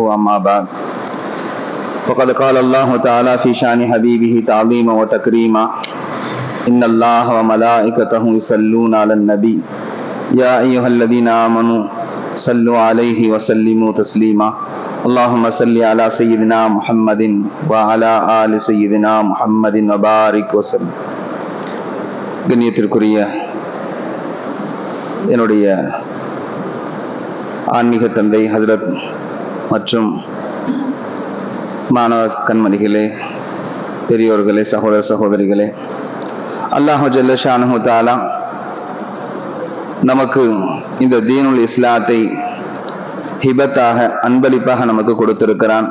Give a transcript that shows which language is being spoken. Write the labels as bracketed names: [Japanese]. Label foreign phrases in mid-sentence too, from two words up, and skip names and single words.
[Arabic] أما بعد فقد قال الله تعالى في شان حبيبه تعظيما وتكريما إن الله وملائكته يصلون على النبي يا أيها الذين آمنوا صلوا عليه وسلموا تسليما اللهم صل على سيدنا محمد وعلى آل سيدنا محمد وبارك وسلم. [Tamil] கண்ணியத்திற்குரிய என்னுடைய ஆன்மீக தந்தை ஹஜ்ரத் மற்றும் மாணவ கண்மணிகளே, பெரியோர்களே, சகோதர சகோதரிகளே, [Arabic] الله جل شأنه تعالى [Tamil] நமக்கு இந்த [Arabic] دين الإسلام [Tamil] ஹிபத்தாக, அன்பளிப்பாக நமக்கு கொடுத்திருக்கிறான்.